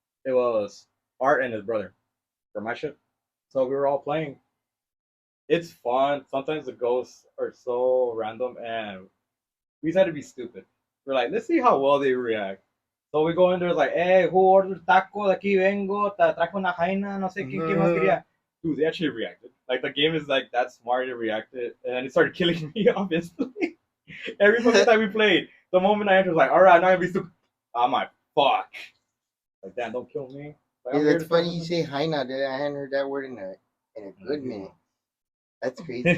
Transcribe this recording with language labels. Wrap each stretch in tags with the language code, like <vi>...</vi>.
<en>It was Art and his brother for my ship. So we were all playing. It's fun. Sometimes the ghosts are so random, and we decided to be stupid. We're like, let's see how well they react. So we go in there like, hey, who ordered taco?</en> <es>De aquí vengo, trajo una jaina, no sé qué más quería.</es> <en>Dude, they actually reacted. Like the game is like that smart. They reacted, and then it started killing me obviously. Every fucking time we played, the moment I entered, was like, all right, now I'm be stupid. I'm like, fuck. Like, damn, don't kill me. Like, yeah, that's funny you say Haina. I hadn't heard that word in a good minute. That's crazy.</en>